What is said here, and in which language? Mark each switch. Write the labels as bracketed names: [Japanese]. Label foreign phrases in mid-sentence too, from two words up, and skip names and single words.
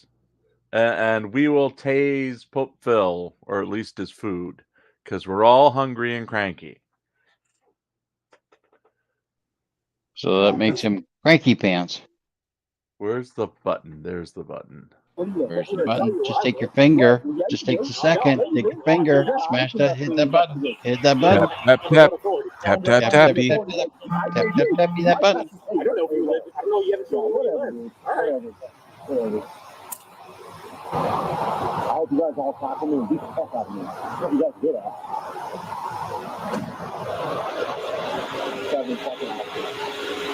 [English] And we will tase Pope Phil, or at least his food, because we're all hungry and cranky. So that makes him cranky pants. Where's the button? There's the button. Where's the button? Just take your finger. Just takes a second. Take your finger. Smash that. Hit that button. Hit that button. Tap, tap, tap. Tap, tap, tappy. Tap, tap, tappy that button. I don't know if you live. I don't know you haven't shown where you live. All right. I hope you guys all tackle me and beat the fuck out of me. That's what you guys good at. 7 fucking hours.